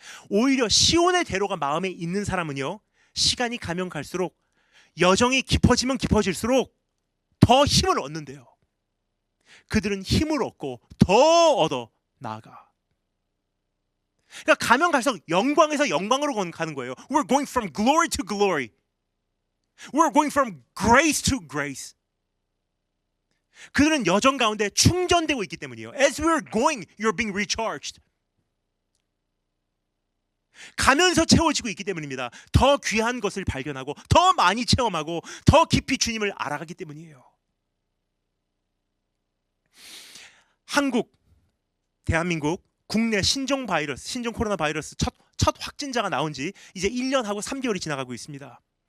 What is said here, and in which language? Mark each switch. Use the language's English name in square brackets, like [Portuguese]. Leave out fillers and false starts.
[Korean] 오히려 시온의 대로가 마음에 있는 사람은요, 시간이 가면 갈수록, 여정이 깊어지면 깊어질수록 더 힘을 얻는데요. 그들은 힘을 얻고 더 얻어 나아가. 그러니까 가면 갈수록 영광에서 영광으로 가는 거예요. [English] We're going from glory to glory. We're going from grace to grace. [Korean] 그들은 여정 가운데 충전되고 있기 때문이에요. [English] As we're going, you're being recharged. [Korean] 가면서 채워지고 있기 때문입니다. 더 귀한 것을 발견하고 더 많이 체험하고 더 깊이 주님을 알아가기 때문이에요. 한국, 대한민국 국내 신종 코로나 바이러스 첫 확진자가 나온 지 이제 1년하고 3개월이 지나가고 있습니다.